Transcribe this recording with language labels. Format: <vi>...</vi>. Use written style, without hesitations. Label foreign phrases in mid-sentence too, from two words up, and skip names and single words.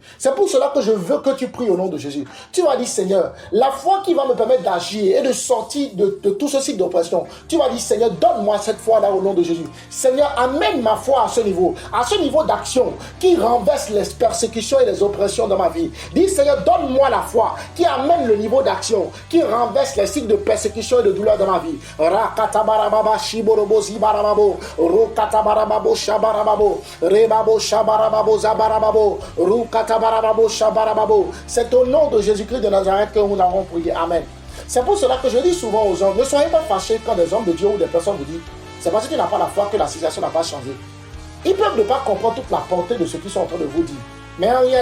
<fr>C'est pour cela que je veux que tu pries au nom de Jésus. Tu vas dire, Seigneur, la foi qui va me permettre d'agir et de sortir de tout ce cycle d'oppression. Tu vas dire, Seigneur, donne-moi cette foi-là au nom de Jésus. Seigneur, amène ma foi à ce niveau d'action qui renverse les persécutions et les oppressions dans ma vie. Dis, Seigneur, donne-moi la foi qui amène le niveau d'action, qui renverse les cycles de persécution et de douleur dans ma vie. Rakatabarababa shiborobo zibarababo. Rokatabarababo shabarababo. Rebabo shabarababo. C'est au nom de Jésus-Christ de Nazareth que nous avons prié. Amen. C'est pour cela que je dis souvent aux gens, ne soyez pas fâchés quand des hommes de Dieu ou des personnes vous disent, c'est parce que tu n'as pas la foi que la situation n'a pas changé. Ils peuvent ne pas comprendre toute la portée de ce qu'ils sont en train de vous dire.</fr>